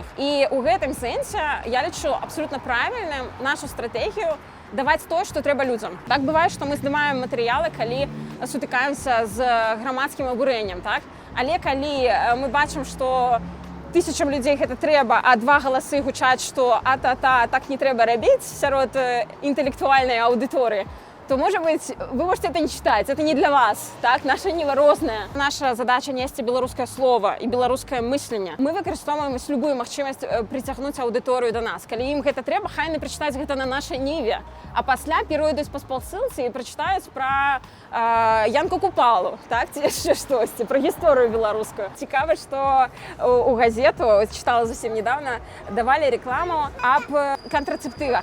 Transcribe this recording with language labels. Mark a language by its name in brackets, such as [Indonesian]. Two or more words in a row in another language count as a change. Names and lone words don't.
[Belarusian] І ў гэтым сэнсе я лічу абсолютна правільным нашу стратэгію даваць тое, што трэба людзям. Так бывае, што мы здымаем матэрыялы, калі сутыкаемся з грамадскім абурэннем, так? Але калі мы бачым, што тысячам людзей гэта трэба, а 2 галасы гучаць, што а-та-та, так не трэба рабіць сярод інтэлектуальнай аўдыторыі, [Russian] то, может быть, вы можете это не читать, это не для вас, так? [Belarusian] Наша нива розная. Наша задача нести беларускае слово і беларускае мысленне. Мы выкарыстоўваем любую магчымасць прыцягнуць аўдыторыю да нас. Калі ім гэта трэба, хай яны прачытаюць гэта на нашай ніве, а пасля перайдуць па спасылцы і прачытаюць пра Янку Купалу, так? Ці яшчэ штосьці, пра гісторыю беларускую. Цікава, што у газету, чытала зусім недавно, давалі рэкламу аб кантрацэптывах.